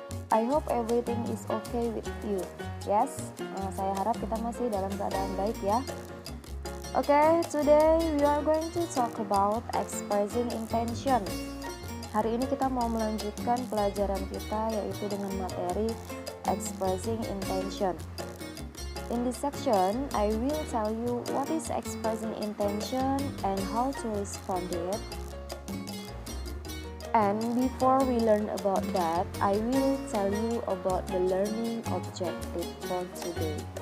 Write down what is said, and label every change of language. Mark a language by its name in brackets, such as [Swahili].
[English] I hope everything is okay with you. [Indonesian] Yes, saya harap kita masih dalam keadaan baik ya. [English] Okay, today we are going to talk about expressing intention. [Indonesian] Hari ini kita mau melanjutkan pelajaran kita yaitu dengan materi expressing intention. [English] In this section, I will tell you what is expressing intention and how to respond it. And before we learn about that, I will tell you about the learning objective for today.